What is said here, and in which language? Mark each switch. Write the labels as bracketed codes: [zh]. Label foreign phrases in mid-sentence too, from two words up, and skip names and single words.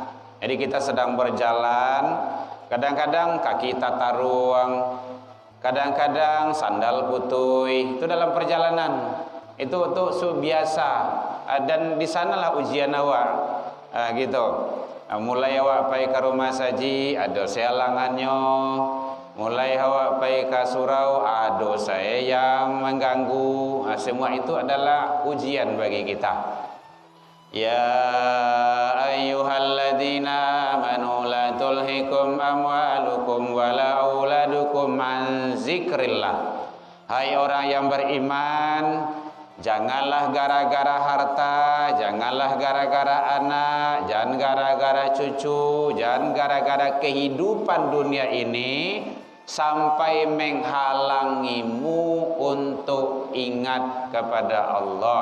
[id] Jadi kita sedang berjalan, kadang-kadang kaki tata ruang, kadang-kadang sandal putui, itu dalam perjalanan. Itu biasa, dan di sanalah ujian awak, gitu. Mulai awak pai ke rumah saji, ada sealangannya. Mulai awak pai ke surau, ada saya yang mengganggu. Semua itu adalah ujian bagi kita. [ar] يا أيها الذين آمنوا لا تلهكم أموالكم ولا أولادكم عن ذكر الله. [id] Hai orang yang beriman, janganlah gara-gara harta, janganlah gara-gara anak, jangan gara-gara cucu, jangan gara-gara kehidupan dunia ini sampai menghalangimu untuk ingat kepada Allah.